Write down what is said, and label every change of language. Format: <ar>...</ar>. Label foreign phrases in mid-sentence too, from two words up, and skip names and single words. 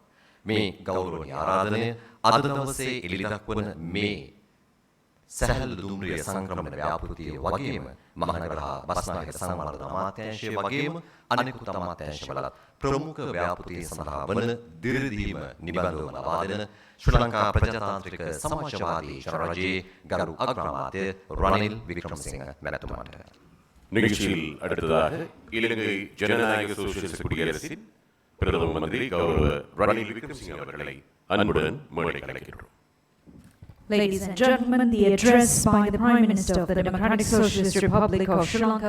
<si>මේ ගෞරවනීය ආරාධනය අද දවසේ එළිදක් වන මේ සැහැල්ලු දුම්රිය සංක්‍රමණ ව්‍යාපෘතිය වගේම මහනගර හා බස්නාහිර සංවර්ධන අමාත්‍යාංශය වගේම අනෙකුත් අමාත්‍යාංශවලත් ප්‍රමුඛ ව්‍යාපෘතිය සඳහා වන දිරිදීම නිබඳව ලබා දෙන ශ්‍රී ලංකා ප්‍රජාතාන්ත්‍රික සමාජවාදී ජනරජයේ ගරු අග්‍රාමාත්‍ය රනිල් වික්‍රමසිංහ මැතිතුමාට</si> <ta>நிகழ்ச்சியில் அடுத்ததாக இலங்கை ஜனநாயக சோசியலிச குடியரசின் பிரதம மந்திரி கௌரவ ரணில் விக்ரமசிங்க அவர்களை அன்புடன் மேடைக்கு அழைக்கின்றோம்.</ta> <en>Ladies and gentlemen, the address by the Prime Minister of the Democratic Socialist Republic of Sri Lanka.</en>